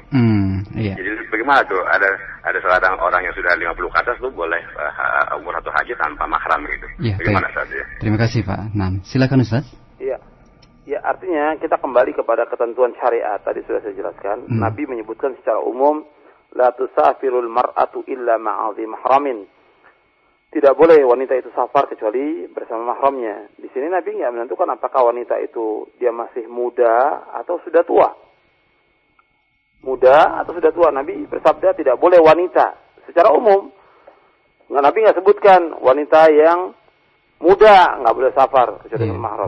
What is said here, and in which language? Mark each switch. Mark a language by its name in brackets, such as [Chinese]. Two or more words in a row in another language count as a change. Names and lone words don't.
[Indonesian] Jadi bagaimana tuh? Ada seorang orang yang sudah 50 ke atas tuh boleh umroh atau haji tanpa mahram gitu. Bagaimana Ustaz ya? Terima kasih Pak. Silakan Ustaz. Iya. Ya, artinya kita kembali kepada ketentuan syariat. Tadi sudah saya jelaskan. Nabi menyebutkan secara umum, [Arabic] لا تسافر المرأة إلا مع ذي محرم. [Indonesian] Tidak boleh wanita itu safar kecuali bersama mahramnya. Di sini Nabi nggak menentukan apakah wanita itu dia masih muda atau sudah tua. Muda atau sudah tua. Nabi bersabda tidak boleh wanita secara umum. Nabi nggak sebutkan wanita yang muda nggak boleh safar kecuali dengan mahram.